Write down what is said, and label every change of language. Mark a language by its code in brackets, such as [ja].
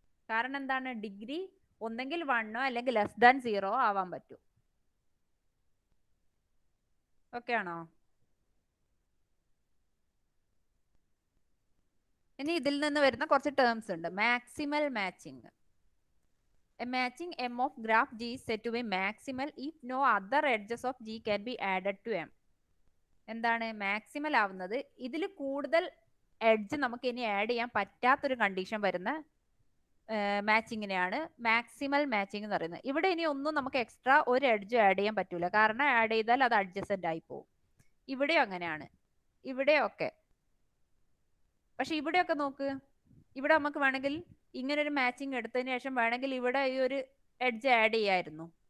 [ml] കാരണം എന്താണ്, ഡിഗ്രി ഒന്നെങ്കിൽ 1 അല്ലെങ്കിൽ <0 ആവാൻ പറ്റും. ഓക്കെ ആണോ? ഇനി ഇതിൽ നിന്ന് വരുന്ന കുറച്ച് ടേംസ് ഉണ്ട്. Maximal matching. [en] A matching M of graph G is said to be maximal if no other edges of G can be added to M. [ml] എന്താണ് മാക്സിമൽ ആവുന്നത്? ഇതിൽ കൂടുതൽ എഡ്ജ് നമുക്ക് ഇനി ആഡ് ചെയ്യാൻ പറ്റാത്തൊരു കണ്ടീഷൻ വരുന്ന മാച്ചിങ്ങിനെയാണ് മാക്സിമൽ മാച്ചിങ് എന്ന് പറയുന്നത്. ഇവിടെ ഇനി ഒന്നും നമുക്ക് എക്സ്ട്രാ ഒരു എഡ്ജ് ആഡ് ചെയ്യാൻ പറ്റൂല. കാരണം ആഡ് ചെയ്താൽ അത് അഡ്ജസന്റ് ആയി പോകും. ഇവിടെയും അങ്ങനെയാണ്, ഇവിടെയൊക്കെ. പക്ഷെ ഇവിടെയൊക്കെ നോക്ക്, ഇവിടെ നമുക്ക് വേണമെങ്കിൽ ഇങ്ങനെ ഒരു മാച്ചിങ് എടുത്തതിന് ശേഷം വേണമെങ്കിൽ ഇവിടെ ഈ ഒരു എഡ്ജ് ആഡ് ചെയ്യായിരുന്നു.